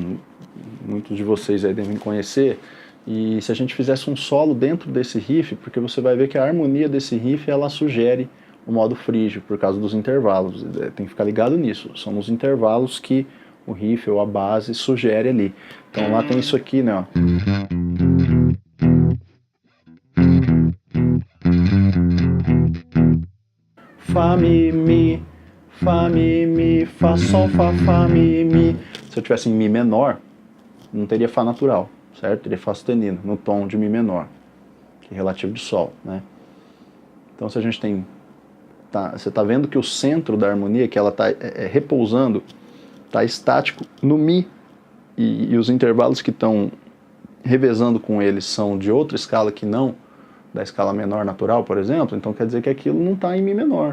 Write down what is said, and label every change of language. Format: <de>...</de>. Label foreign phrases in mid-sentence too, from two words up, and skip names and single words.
<pt>Muitos de vocês aí devem conhecer. E se a gente fizesse um solo dentro desse riff, porque você vai ver que a harmonia desse riff, ela sugere o modo frígio, por causa dos intervalos. Tem que ficar ligado nisso. São os intervalos que o riff ou a base sugere ali. Então lá tem isso aqui, né? Ó. Fá, mi, mi, Fá, mi, mi, Fá, Sol, Fá, Fá, mi, mi. Se eu tivesse em Mi menor, não teria Fá natural, certo? Teria Fá sustenido, no tom de Mi menor, que é relativo de Sol, né? Então se a gente tem... você está vendo que o centro da harmonia, que ela está repousando, está estático no Mi, e os intervalos que estão revezando com eles são de outra escala que não da escala menor natural, por exemplo, então quer dizer que aquilo não está em Mi menor.</pt>